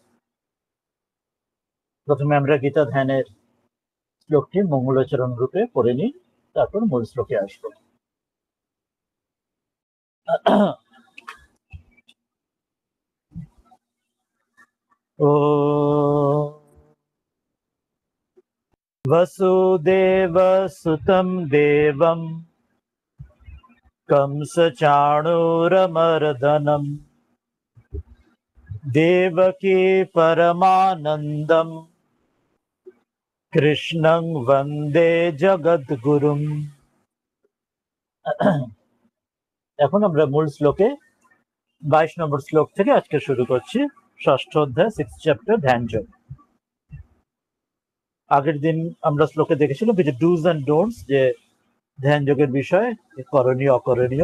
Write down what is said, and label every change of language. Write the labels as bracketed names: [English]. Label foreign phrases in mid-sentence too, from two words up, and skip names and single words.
[Bangla] প্রথমে আমরা গীতা ধ্যানের শ্লোকটি মঙ্গলাচরণ রূপে পড়ে নিই, তারপর মূল শ্লোকে আসবো। [Sanskrit] ও वसुदेव सुतं देवं कंसचाणूरमर्दनं देवकी परमानन्दं কৃষ্ণং বন্দে জগদ্গুরুম। [Bangla] এখন আমরা মূল শ্লোকে 22 নম্বর শ্লোক থেকে আজকে শুরু করছি। ষষ্ঠ অধ্যায় [English] 6th chapter [Bangla] ধ্যান যোগ। আগের দিন আমরা শ্লোকে দেখেছিলাম যে [English] dos and don'ts, [Bangla] যে ধ্যান যোগের বিষয়, করণীয় অকরণীয়।